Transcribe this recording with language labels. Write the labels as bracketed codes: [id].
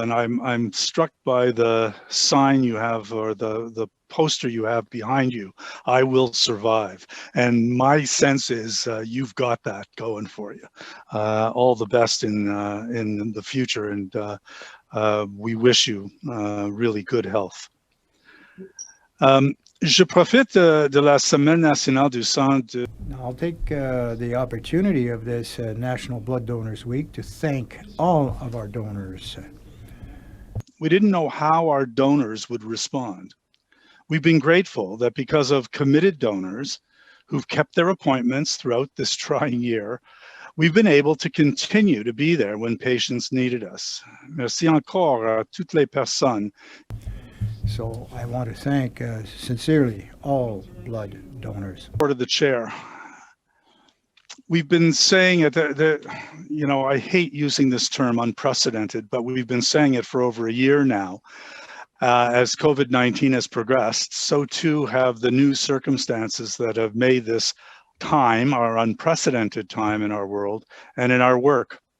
[en] And I'm struck by the sign you have, or the poster you have behind you, I will survive. And my sense is you've got that going for you. All the best in the future, and we wish you really good health. [fr] Je profite de la Semaine nationale du sang de... [en] I'll take the opportunity of this National Blood Donors Week to thank all of our donors. We didn't know how our donors would respond. We've been grateful that because of committed donors who've kept their appointments throughout this trying year, we've been able to continue to be there when patients needed us. [fr] Merci encore à toutes les personnes. [en] So I want to thank sincerely all blood donors. Board of the chair. We've been saying it, you know, I hate using this term unprecedented, but we've been saying it for over a year now. As COVID-19 has progressed, so too have the new circumstances that have made this time, our unprecedented time in our world and in our work.